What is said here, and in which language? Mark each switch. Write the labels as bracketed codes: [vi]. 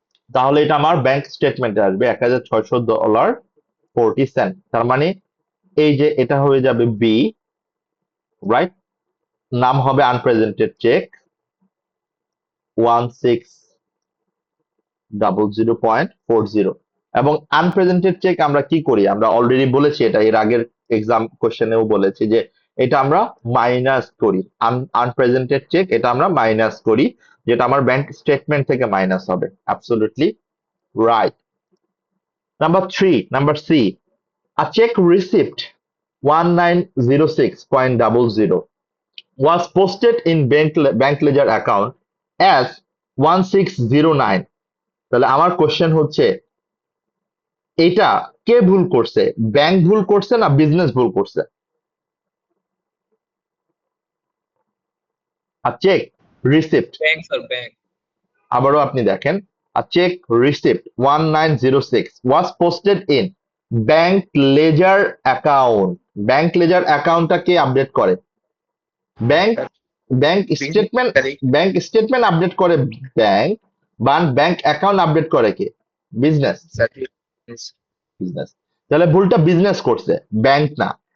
[bn] তাহলে এটা আমার ব্যাংক স্টেটমেন্টে আসবে $1640, তার মানে এই যে এটা হয়ে যাবে বি, রাইট, নাম হবে আনপ্রেজেন্টেড চেক 1600.40। এবং আনপ্রেজেন্টেড চেক আমরা কি করি, আমরা অলরেডি বলেছি এটা এর আগের এক্সাম কোশ্চেনেও বলেছি যে এটা আমরা মাইনাস করি, আনপ্রেজেন্টেড চেক এটা আমরা মাইনাস করি, যেটা আমার ব্যাংক স্টেটমেন্ট থেকে মাইনাস হবে। [en] Absolutely right. Number C, a check receipt 1906.00 was posted in bank ledger account as 1609। [bn] তাহলে আমার কোশ্চেন হচ্ছে এটা কে ভুল করছে, ব্যাংক ভুল করছে না বিজনেস ভুল করছে? আর check receipt, [en] Bank, sir, bank. [bn] আবারও আপনি দেখেন, [en] a check receipt 1906 was posted in bank ledger account। [bn] Bank laser অ্যাকাউন্টটা কে আপডেট করে? Bank bank statement [en] Correct. [bn] Bank statement update করে bank, but bank account update করে কে? বিজনেস। [en] Sir, yes. [bn] বিজনেস। তাহলে ভুলটা business করছে, ব্যাংক না।